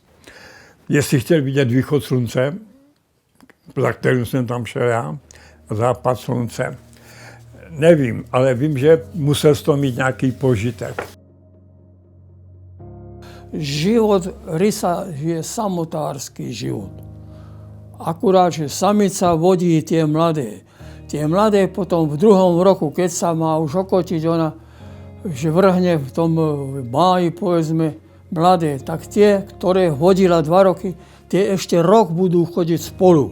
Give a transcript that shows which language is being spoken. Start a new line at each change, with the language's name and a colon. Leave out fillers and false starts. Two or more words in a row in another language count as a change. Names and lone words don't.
Czech: Jestli chtěl vidět východ slunce, za kterým jsem tam šel já, a západ slunce. Nevím, ale vím, že musel z toho mít nějaký požitek.
Slovak: Život rysa je samotársky život. Akurát, že samica vodí tie mladé. Tie mladé potom v druhom roku, keď sa má už okotiť, ona že vrhne v tom máji, povedzme, mladé, tak tie, ktoré hodila 2 roky, tie ešte rok budú chodiť spolu.